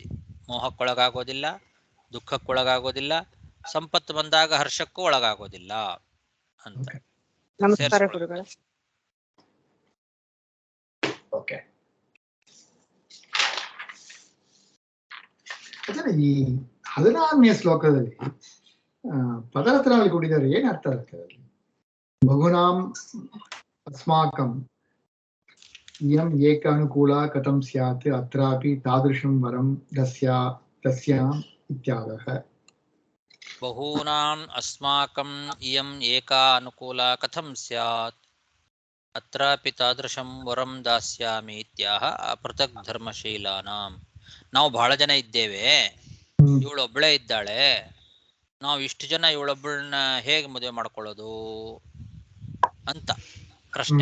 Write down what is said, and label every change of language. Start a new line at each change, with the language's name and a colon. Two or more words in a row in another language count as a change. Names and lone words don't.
Kannada: ಮೋಹಕ್ಕೊಳಗಾಗೋದಿಲ್ಲ, ದುಃಖಕ್ಕೊಳಗಾಗೋದಿಲ್ಲ, ಸಂಪತ್ತು ಬಂದಾಗ ಹರ್ಷಕ್ಕೂ ಒಳಗಾಗೋದಿಲ್ಲ ಅಂತ. ನಮಸ್ಕಾರ ಗುರುಗಳೇ. ಓಕೆ. ಈ 16ನೇ ಶ್ಲೋಕದಲ್ಲಿ ಪದರತ್ನಾವಳಿ ಕೊಟ್ಟಿದ್ದಾರೆ, ಏನ್ ಅರ್ಥ ಆಗ್ತದೆ?
Sanskrit: ಬಹುನಾಂ ಅಸ್ಮಾಕಂ ಇಯಂ ಏಕ ಅನುಕೂಲ ಕಥಂ ಸ್ಯಾತ್ ಅತ್ರಾಪಿ ತಾದೃಶಂ ವರಂ ತಸ್ಯಾಂ ಇತ್ಯಾದಃ. ಬಹೂನಾಂ ಅಸ್ಮಾಕಂ ಇಯಂ ಏಕಾ ಅನುಕೂಲ ಕಥಂ ಸ್ಯಾತ್ ಅತ್ರಾಪಿ ತಾದೃಶಂ ವರಂ ದಾಸ್ಯಾಮಿ ಇತ್ಯಾಹ ಅಪೃಥಕ್ ಧರ್ಮಶೀಲಾನಾಂ.
Kannada: ನಾವು ಬಹಳ ಜನ ಇದ್ದೇವೆ, ಇವಳೊಬ್ಬಳೇ ಇದ್ದಾಳೆ, ನಾವು ಇಷ್ಟು ಜನ ಇವಳೊಬ್ಬಳನ್ನ ಹೇಗೆ ಮದುವೆ ಮಾಡ್ಕೊಳ್ಳೋದು ಅಂತ ಪ್ರಶ್ನೆ.